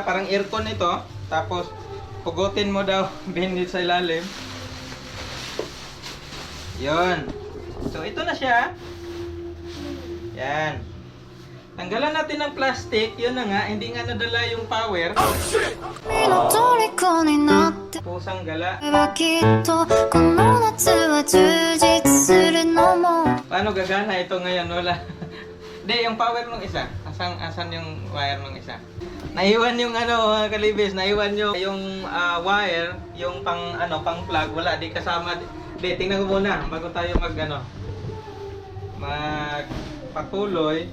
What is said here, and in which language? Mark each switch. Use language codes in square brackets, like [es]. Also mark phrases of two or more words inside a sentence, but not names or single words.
[tl] Parang aircon ito. Tapos, pugutin mo daw binit sa ilalim. Yun. So, ito na siya. Yan. Tanggalan natin ng plastic. Yun na nga. Hindi nga nadala yung power. [ja] 君の虜になって [tl] Pusang gala. [ja] はきっとこの夏は充実するのも [tl] Paano gagana ito ngayon? Wala. Hindi, yung power ng isa. Asan yung wire ng isa? Naiwan yung mga kalibis. Naiwan yung wire. Yung pang plug. Wala. Di kasama. Di, tingnan ko muna. Bago tayo magpatuloy.